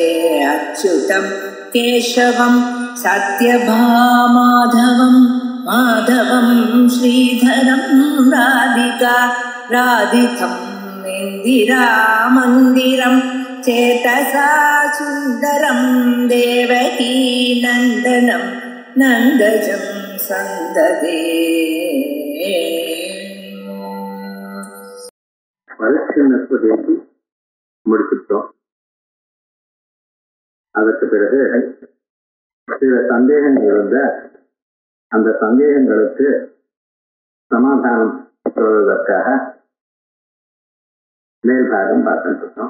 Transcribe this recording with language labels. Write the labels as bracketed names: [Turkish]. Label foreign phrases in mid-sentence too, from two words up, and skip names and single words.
[Sanskrit] अच्युतं केशवं सत्यभामाधवं माधवं श्रीधरं राधिका राधितं इन्दिरामन्दिरं चेतसा सुन्दरं देवकी नन्दनं नन्दजं सन्ददे। [Tamil] வளர்ச்சி முடிச்சிட்டோம். அதற்கு பிறகு சில சந்தேகங்கள் இருந்த அந்த சந்தேகங்களுக்கு சமாதானம் சொல்வதற்காக மேல்பாகம் பார்த்துட்டு இருக்கோம்.